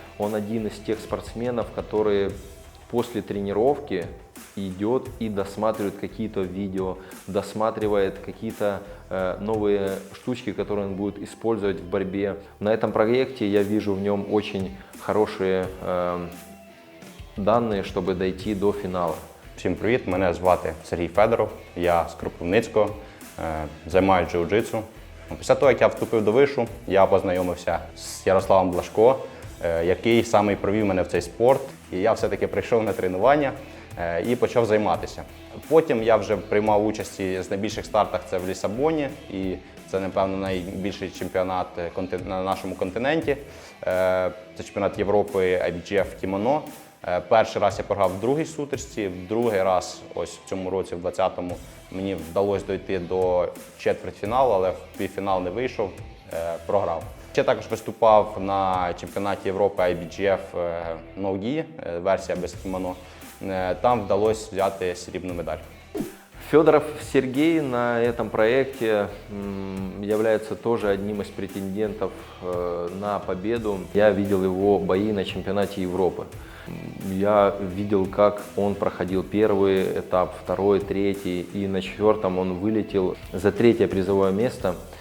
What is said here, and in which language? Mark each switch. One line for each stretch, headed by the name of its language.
Russian: Он один из тех спортсменов, которые после тренировки идет и досматривает какие-то видео, досматривает какие-то новые штучки, которые он будет использовать в борьбе. На этом проекте я вижу в нем очень хорошие данные, чтобы дойти до фінала.
Ukrainian: Всім привіт, мене звати Сергій Федоров, я з Кропивницького. займаюся джиу-джитсу. Після того, як я вступив до вишу, я познайомився з Ярославом Блажко, який саме провів мене в цей спорт. І я все-таки прийшов на тренування і почав займатися. Потім я вже приймав участь в найбільших стартах, це в Лісабоні, і це, напевно, найбільший чемпіонат на нашому континенті. Це чемпіонат Європи IBJJF Кімоно. Перший раз я програв в другій сутичці, в другий раз, ось в цьому році, в 20-му, мені вдалося дойти до четвертьфіналу, але в півфінал не вийшов, програв. Ще також виступав на чемпіонаті Європи IBJJF No-Gi, версія без кімоно. Там вдалося взяти срібну медаль.
Russian: Федоров Сергей на этом проекте является тоже одним из претендентов на победу. Я видел его бои на чемпионате Европы. Я видел, как он проходил первый этап, второй, третий, и на четвертом он вылетел за третье призовое место.